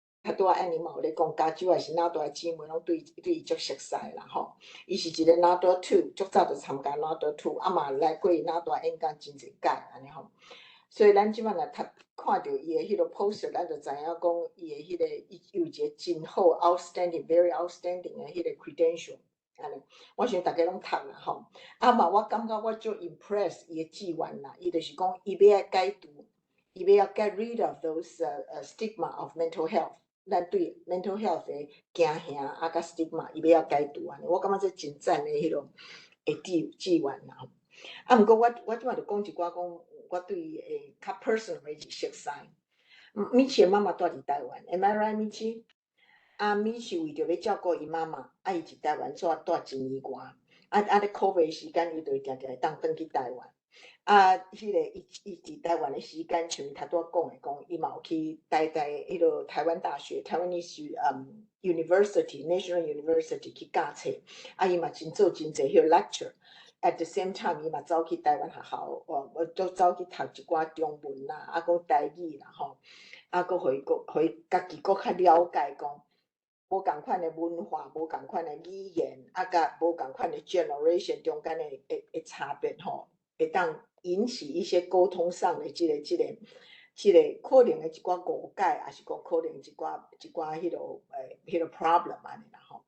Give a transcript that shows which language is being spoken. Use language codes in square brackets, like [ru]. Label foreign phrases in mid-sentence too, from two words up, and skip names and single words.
[nan] 较多安尼嘛，有咧讲加州也是NATWA的姊妹，拢对伊足熟悉啦吼。伊是一个NATWA II，足早就参加NATWA II，啊嘛来过NATWA演讲真侪届安尼吼。所以咱即摆若看到伊的迄个 poster， 咱就知影讲伊的迄个伊有一个真好 [en] outstanding、very outstanding [nan] 的迄个 credential。安尼，我想大家拢读啦吼。啊嘛，我感觉我足 impress 伊的志愿啦，伊就是讲伊要解除，伊要 [en] get rid of those stigma of mental health。 [nan] 咱对 [en] mental health [nan] 的惊吓啊，甲 stigma， 伊要解除安尼，我感觉这真赞的迄种的志愿啦。啊，毋过我即摆就讲一寡讲，我对伊诶较 personal 的熟悉。Michi 的妈妈住伫台湾 ， [en] Am I right, [nan] Michi？啊，Michi 为着要照顾伊妈妈，啊，伊伫台湾住1年外，咧 COVID 时间，伊就定定会当转去台湾。啊，迄个伊伫台湾的时间，像伊头拄仔讲的，讲伊嘛有去迄个台湾大学 [en] Taiwanese University National University [nan] 去教册，啊，伊嘛做真侪迄个 lecture。 [en] At the same time， [nan] 伊嘛走去台湾学校，都走去读一寡中文啦，啊，搁台语啦吼，啊，搁互伊家己搁较了解讲。无共款的文化，无共款的语言，啊，甲无共款的 generation 中间的差别吼，会当引起一些沟通上的即个可能的一寡误解，也是讲可能一寡迄个 problem 安尼啦吼。